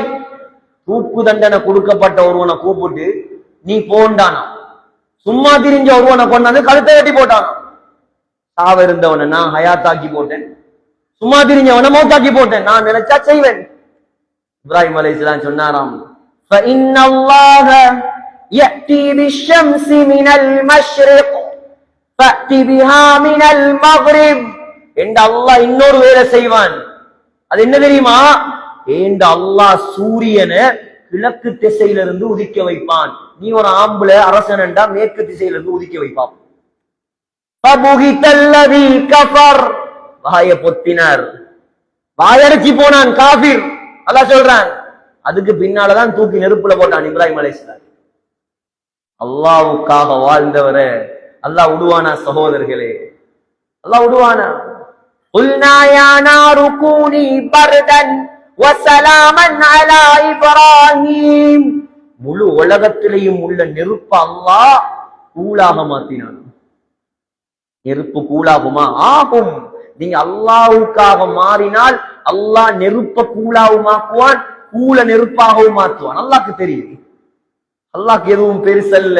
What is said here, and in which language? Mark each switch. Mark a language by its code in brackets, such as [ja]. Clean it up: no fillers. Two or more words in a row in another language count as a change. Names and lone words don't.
[ta] தூக்கு தண்டனை கொடுக்கப்பட்ட ஒருவனை கூப்பிட்டு நீ போண்டானா, சும்மா திரிஞ்ச ஒருவனை கொண்டாந்து கழுத்தை வெட்டி போட்டானா. சாவ இருந்தவனை நான் ஹயாத்தாக்கி போட்டேன், சும்மா திரிஞ்சவனை மௌத்தாக்கி போட்டேன், நான் நினைச்சா செய்வேன். இப்ராஹிம் அலைஹிஸ்ஸலாம் சொன்னாராம், [ar] فَإِنَّ اللَّهَ يَأْتِي بِالشَّمْسِ مِنَ الْمَشْرِقِ فَأْتِ بِهَا مِنَ الْمَغْرِبِ. [ta] என்ற அல்லாஹ் இன்னொரு வேலை செய்வான். அது என்ன தெரியுமா? ஏண்ட அல்லாஹ் சூரியனை கிழக்கு திசையிலிருந்து உதிக்க வைப்பான். நீ ஒரு ஆம்பளை அரசனண்டா மேற்கு திசையிலிருந்து உதிக்க வைப்பான். வாய பொத்தினார், வாயடிச்சு போனான் காபிர். அல்லாஹ் சொல்றான், அதுக்கு பின்னாலதான் தூக்கி நெருப்புல போட்டான் இப்ராஹிம் அலைஹிஸ்ஸலாம். அல்லாஹ்வுக்காக வாழ்ந்தவரை அல்லாஹ் விடுவானா? சகோதரர்களே, அல்லாஹ் விடுவானா? [ar] قُلْنَا يَا نَارُ كُونِي بَرْدًا وَسَلَامًا عَلَى إِبْرَاهِيمَ. [ta] முழு உலகத்திலேயும் உள்ள நெருப்பு அல்லாஹ் கூலாக மாத்தினான். நெருப்பு கூலாகுமா? ஆகும். நீங்க அல்லாஹ்வுக்காக மாறினால் அல்லாஹ் நெருப்ப கூலாவுமாக்குவான், கூல நெருப்பாகவும் மாற்றுவான். அல்லாஹ்க்கு தெரியும். அல்லாஹ்க்கு எதுவும் பெருசல்ல.